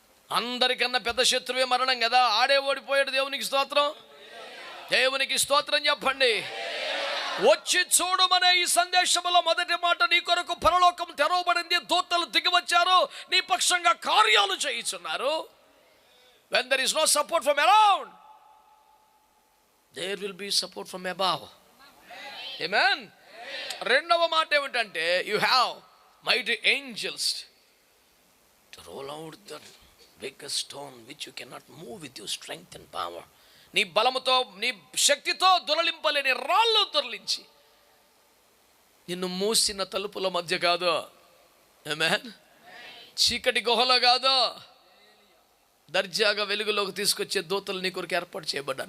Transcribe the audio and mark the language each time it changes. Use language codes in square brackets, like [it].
[te] అందరికన్నా పెద్ద శత్రువే మరణం కదా. ఆడే ఓడిపోయాడు. దేవునికి స్తోత్రం, దేవునికి స్తోత్రం చెప్పండి. వచ్చి చూడమనే ఈ సందేశంలో మొదటి మాట, నీ కొరకు పరలోకం తెరవబడింది, దూతలు దిగి వచ్చారు, నీ పక్షంగా కార్యాలు చేయించున్నారు. [en] When there is no support from around, there will be support from above. Amen. [te] రెండవ మాట ఏమిటంటే, [en] you have mighty angels to roll out the biggest stone which you cannot move with your strength and power. [te] నీ బలముతో, నీ శక్తితో దొరలింపలేని రాళ్ళు దొరలించి, నిన్ను మూసిన తలుపుల మధ్య కాదు, ఆమేన్, చీకటి గుహలో కాదు, దర్జాగా వెలుగులోకి తీసుకొచ్చే దూతలు నీ కొరకు ఏర్పాటు చేయబడ్డా.